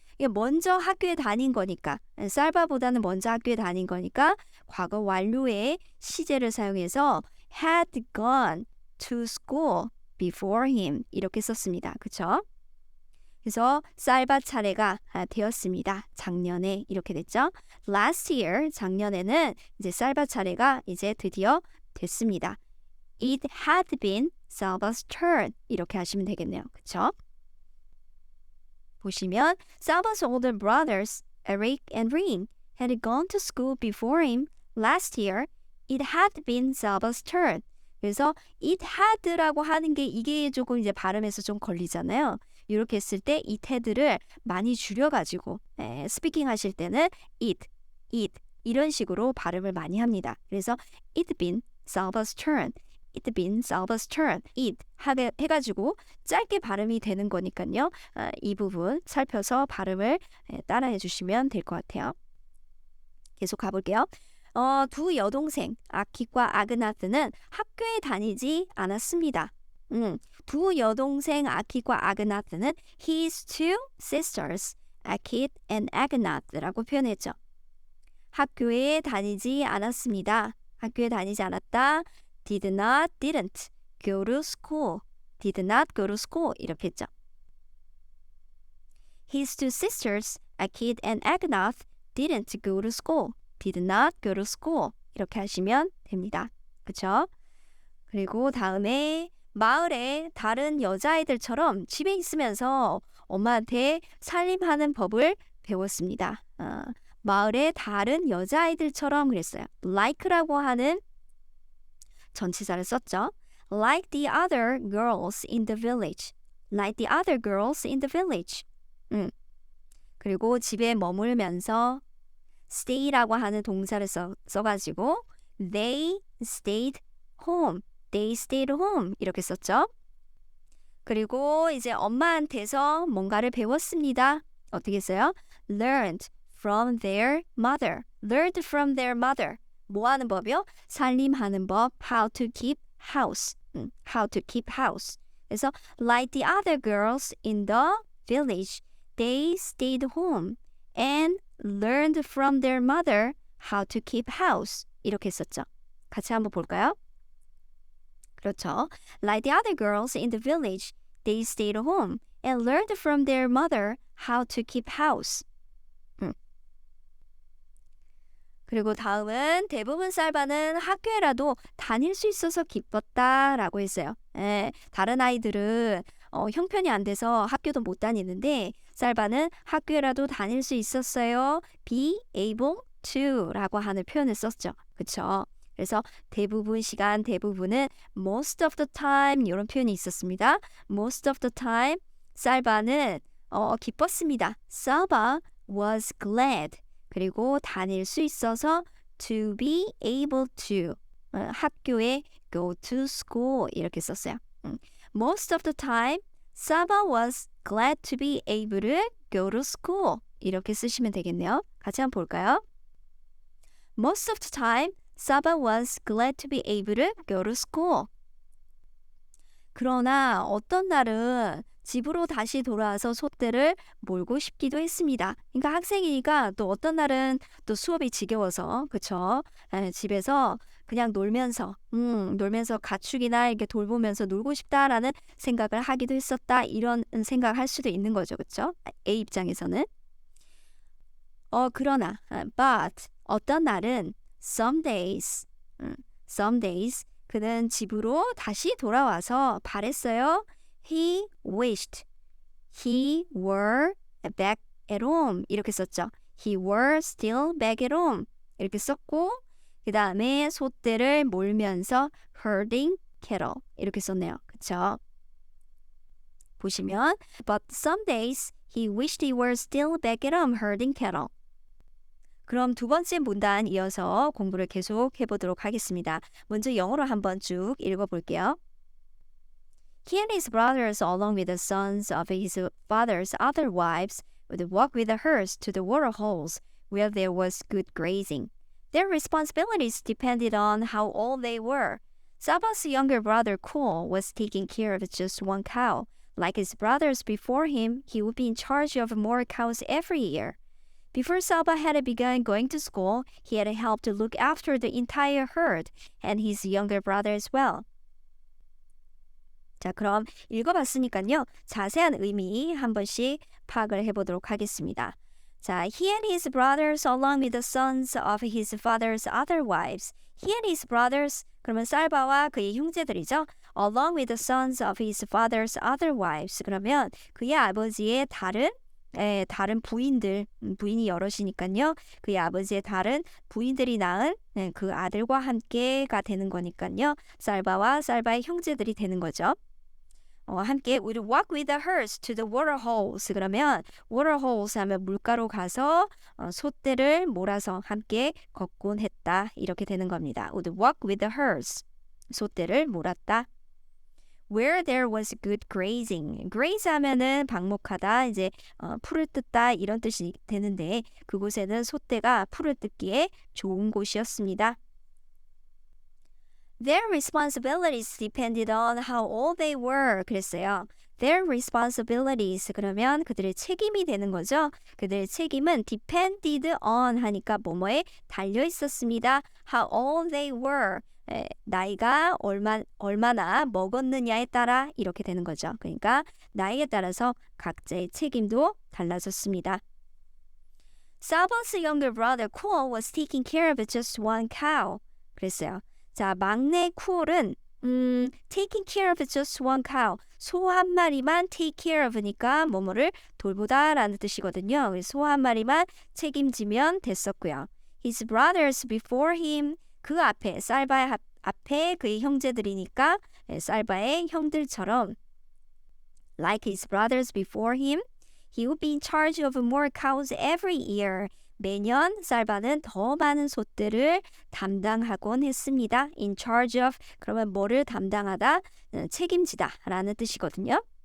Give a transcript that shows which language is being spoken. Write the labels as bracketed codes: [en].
[ko] 이게 먼저 학교에 다닌 거니까 쌀바보다는 먼저 학교에 다닌 거니까 과거 완료의 시제를 사용해서 [en] had gone to school before him [ko] 이렇게 썼습니다. 그렇죠? 그래서 쌀바 차례가 되었습니다. 작년에 이렇게 됐죠. [en] Last year [ko] 작년에는 이제 쌀바 차례가 이제 드디어 됐습니다. [en] It had been Salva's turn [ko] 이렇게 하시면 되겠네요. 그렇죠? 보시면 [en] Salva's older brothers, Eric and Ring, had gone to school before him last year. It had been Saba's turn. [ko] 그래서 [en] it had [ko] 라고 하는 게 이게 조금 이제 발음에서 좀 걸리잖아요. 이렇게 했을 때 [en] it had [ko] 를 많이 줄여가지고 스피킹 하실 때는 it 이런 식으로 발음을 많이 합니다. 그래서 [en] it been Saba's turn. It been Saba's turn. [ko] it 해가지고 짧게 발음이 되는 거니까요. 이 부분 살펴서 발음을 따라해 주시면 될 것 같아요. 계속 가볼게요. 두 여동생 아킷과 아그나스는 학교에 다니지 않았습니다. 두 여동생 아킷과 아그나스는 [en] his two sisters, [ko] 아킷 and 아그나스라고 표현했죠. 학교에 다니지 않았습니다. 학교에 다니지 않았다. [en] Did not, didn't go to school. Did not go to school [ko] 이렇게 했죠. [en] His two sisters, Akid and Agnath, didn't go to school. Did not go to school. [ko] 이렇게 하시면 됩니다. 그렇죠? 그리고 다음에 마을의 다른 여자아이들처럼 집에 있으면서 엄마한테 살림하는 법을 배웠습니다. 마을의 다른 여자아이들처럼 그랬어요. like라고 하는 전치사를 썼죠. [en] Like the other girls in the village. Like the other girls in the village. [ko] 그리고 집에 머물면서 stay라고 하는 동사를 써가지고 [en] they stayed home. They stayed home. [ko] 이렇게 썼죠. 그리고 이제 엄마한테서 뭔가를 배웠습니다. 어떻게 써요? [en] Learned from their mother. Learned from their mother. [ko] 뭐 하는 법이요? 살림하는 법. [en] How to keep house. How to keep house. [ko] 그래서 [en] like the other girls in the village, they stayed home and learned from their mother how to keep house. [ko] 이렇게 썼죠. 같이 한번 볼까요? 그렇죠. [en] Like the other girls in the village, they stayed home and learned from their mother how to keep house. [ko] 그리고 다음은 대부분 쌀바는 학교에라도 다닐 수 있어서 기뻤다라고 했어요. 다른 아이들은 형편이 안 돼서 학교도 못 다니는데 쌀바는 학교에라도 다닐 수 있었어요. [en] be able to [ko] 라고 하는 표현을 썼죠. 그렇죠? 그래서 대부분 시간, 대부분은 [en] most of the time [ko] 이런 표현이 있었습니다. [en] most of the time [ko] 쌀바는 기뻤습니다. [en] Saba was glad. [ko] 그리고 다닐 수 있어서 [en] to be able to [ko] 학교에 [en] go to school [ko] 이렇게 썼어요. [en] Most of the time, Saba was glad to be able to go to school [ko] 이렇게 쓰시면 되겠네요. 같이 한번 볼까요? [en] Most of the time, Saba was glad to be able to go to school. [ko] 그러나 어떤 날은 집으로 다시 돌아와서 솥대를 몰고 싶기도 했습니다. 그러니까 학생이니까 또 어떤 날은 또 수업이 지겨워서 그쵸? 집에서 그냥 놀면서 가축이나 이렇게 돌보면서 놀고 싶다라는 생각을 하기도 했었다. 이런 생각을 할 수도 있는 거죠. 그쵸? A 입장에서는. 그러나 but 어떤 날은 [en] some days [ko] 그는 집으로 다시 돌아와서 바랬어요. [en] He wished he were back at home [ko] 이렇게 썼죠. [en] He were still back at home [ko] 이렇게 썼고 그 다음에 소떼를 몰면서 [en] herding cattle [ko] 이렇게 썼네요. 그쵸? 보시면 [en] But some days he wished he were still back at home herding cattle. [ko] 그럼 두 번째 문단 이어서 공부를 계속 해보도록 하겠습니다. 먼저 영어로 한번 쭉 읽어볼게요. [en] He and his brothers, along with the sons of his father's other wives, would walk with the herds to the water holes, where there was good grazing. Their responsibilities depended on how old they were. Saba's younger brother, Kul, was taking care of just one cow. Like his brothers before him, he would be in charge of more cows every year. Before Saba had begun going to school, he had helped to look after the entire herd, and his younger brother as well. [ko] 자, 그럼 읽어봤으니까요. 자세한 의미 한 번씩 파악을 해보도록 하겠습니다. [en] 자, he and his brothers along with the sons of his father's other wives. He and his brothers, [ko] 그러면 살바와 그의 형제들이죠. [en] Along with the sons of his father's other wives. [ko] 그러면 그의 아버지의 다른 다른 부인들, 부인이 여럿이니까요. 그의 아버지의 다른 부인들이 낳은 그 아들과 함께가 되는 거니까요. 살바와 살바의 형제들이 되는 거죠. 함께 [en] would walk with the hearse to the water holes. [ko] 그러면 [en] water holes [ko] 하면 물가로 가서 솥대를 몰아서 함께 걷곤 했다. 이렇게 되는 겁니다. [en] would walk with the hearse. [ko] 솥대를 몰았다. [en] Where there was good grazing. [ko] graze 하면은 방목하다, 이제 풀을 뜯다 이런 뜻이 되는데 그곳에는 솥대가 풀을 뜯기에 좋은 곳이었습니다. [en] Their responsibilities depended on how old they were. [ko] 그랬어요. [en] Their responsibilities [ko] 그러면 그들의 책임이 되는 거죠. 그들의 책임은 [en] depended on [ko] 하니까 뭐뭐에 달려 있었습니다. [en] How old they were. [ko] 나이가 얼마나 먹었느냐에 따라 이렇게 되는 거죠. 그러니까 나이에 따라서 각자의 책임도 달라졌습니다. [en] Saba's younger brother Kuo was taking care of just one cow. [ko] 그랬어요. 자, 막내 쿠올은 [en] taking care of just one cow. [ko] 소 한 마리만 [en] take care of [ko] 니까 뭐뭐를 돌보다라는 뜻이거든요. 소 한 마리만 책임지면 됐었고요. [en] His brothers before him. [ko] 그 앞에 살바의 앞에 그의 형제들이니까 살바의 형들처럼 [en] like his brothers before him, he would be in charge of more cows every year. [ko] 매년 살바는 더 많은 솥들을 담당하곤 했습니다. [en] In charge of [ko] 그러면 뭐를 담당하다, 책임지다 라는 뜻이거든요.